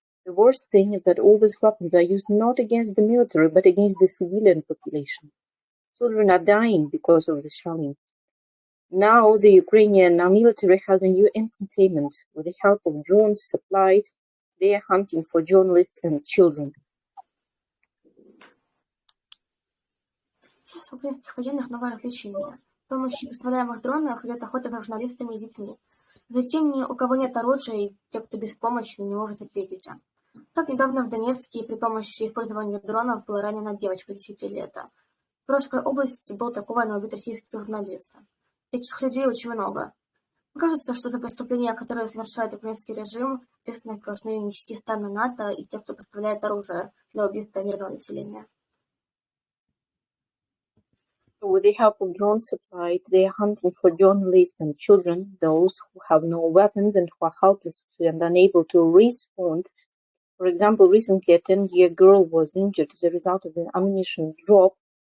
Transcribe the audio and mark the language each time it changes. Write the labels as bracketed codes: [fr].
[en] The worst thing is that all these weapons are used not against the military, but against the civilian population. Children are dying because of the shelling. Now the Ukrainian military has a new entertainment. With the help of drones supplied, they are hunting for journalists and children. [ru] Сейчас у украинских военных новое развлечение. С помощью поставляемых дронов идет охота за журналистами и детьми. За теми, у кого нет оружия, и те, кто беспомощный, не может ответить. Так недавно в Донецке при помощи использования дронов была ранена девочка 10 лет. В Бродской области был атакован и убит российский журналист. Таких людей очень много. Кажется, что за преступления, которые совершает украинский режим, ответственность должны нести страны НАТО и те, кто поставляет оружие для убийства мирного населения. [en] With the help of drones supplied, they are hunting for journalists and children, those who have no weapons and who are helpless and unable to respond. For example, recently a 10-year girl was injured as a result of an ammunition drop.